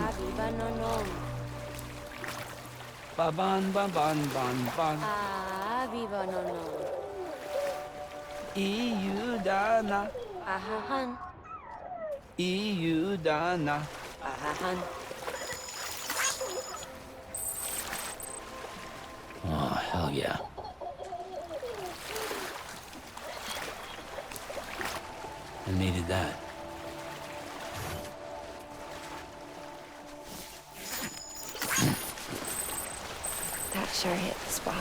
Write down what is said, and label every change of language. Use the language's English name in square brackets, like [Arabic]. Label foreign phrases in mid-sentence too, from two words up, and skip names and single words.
[English] Habiba no no. Ba-ban, ba-ban, ban, ban. Habiba no no. Iudana, Ahahan. Iudana. Ahahan. Oh, hell yeah. I needed that. That sure hit the spot.